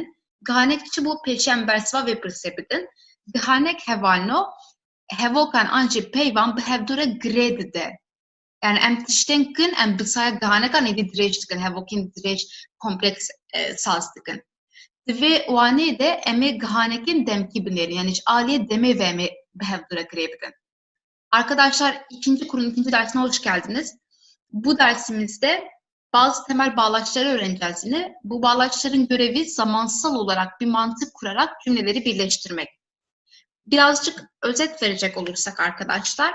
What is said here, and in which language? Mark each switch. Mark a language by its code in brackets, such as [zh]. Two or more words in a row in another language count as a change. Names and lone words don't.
[ku] Gihanek çi bû pêşiyan bersiva vê pirsê bidin. Gihanek hevalino hevokan an jî peyvan bi hevdûre girê dide. Yani em tiştên kin em bi saya gihanekan êdî dirêj dikin, hevokên dirêj kompleks saz dikin. Di vê waneyê de em ê gihanekên demkî binêrin. Yani ji aliyê demê ve em ê bi hevdûre girê bidin. [tr] Arkadaşlar kurun ikinci dersine hoş geldiniz. Bu dersimizde bazı temel bağlaçları öğreneceğiz yine. Bu bağlaçların görevi zamansal olarak bir mantık kurarak cümleleri birleştirmek. Birazcık özet verecek olursak arkadaşlar.